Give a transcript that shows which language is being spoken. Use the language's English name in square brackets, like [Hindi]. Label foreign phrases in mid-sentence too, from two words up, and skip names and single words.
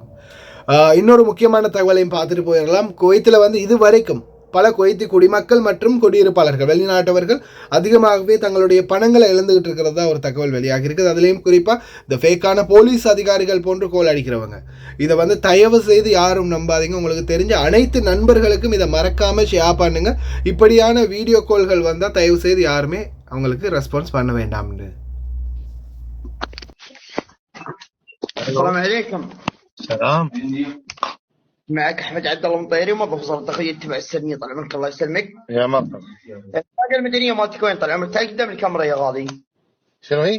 [Tamil] இன்னொரு முக்கியமான தகவலையும் பார்த்துட்டு போயிடலாம். குவைத்தில் இது வரைக்கும் பல குவைத்தி குடிமக்கள் மற்றும் குடியிருப்பாளர்கள் வெளிநாட்டவர்கள் அதிகமாகவே தங்களுடைய பணங்களை இழந்துகிட்டு இருக்கிறதா ஒரு தகவல் வெளியாகி இருக்குது. அதுலேயும் குறிப்பாக இந்த ஃபேக்கான போலீஸ் அதிகாரிகள் போன்று கோல் அடிக்கிறவங்க. இதை தயவு செய்து யாரும் நம்பாதீங்க. உங்களுக்கு தெரிஞ்ச அனைத்து நண்பர்களுக்கும் இதை மறக்காமல் ஷேர் பண்ணுங்க. இப்படியான வீடியோ கால்கள் வந்தால் தயவு செய்து யாருமே அவங்களுக்கு ரெஸ்பான்ஸ் பண்ண வேண்டாம்னு. [Arabic] سلام. معك احمد عبد الله المطيري موظف وزاره الداخليه تبع السلميه. طال عمرك الله يسلمك. يا مرحبا. الطاقه المدنيه مالتك وين؟ طال عمرك تعال قدام الكاميرا يا غالي. شنو هي؟